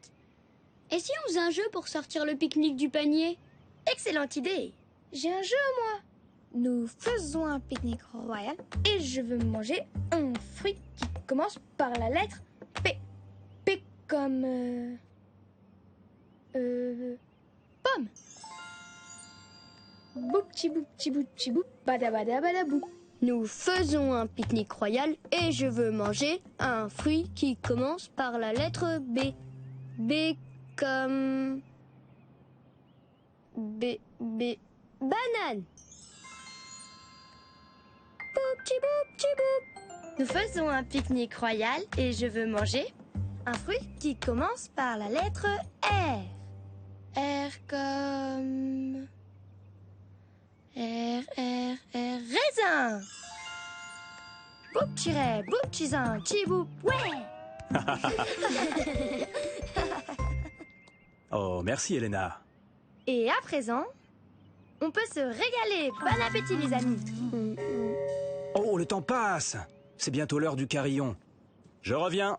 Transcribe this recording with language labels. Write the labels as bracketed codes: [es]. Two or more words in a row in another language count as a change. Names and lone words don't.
[fr] Et si on faisait un jeu pour sortir le pique-nique du panier? Excellente idée. J'ai un jeu, moi. Nous faisons un pique-nique royal et je veux manger un fruit qui commence par la lettre P. P comme... pomme. Boupti boupti boupti boupti badabada badabou. Nous faisons un pique-nique royal et je veux manger un fruit qui commence par la lettre B. B comme... banane. Boupti boupti boupti. Nous faisons un pique-nique royal et je veux manger un fruit qui commence par la lettre R. R comme... raisin. Boupti-ray, boupti-zin, tchi-boup, ouais. Oh, merci Elena. Et à présent, on peut se régaler. Bon appétit, les amis. Oh, le temps passe. C'est bientôt l'heure du carillon. Je reviens.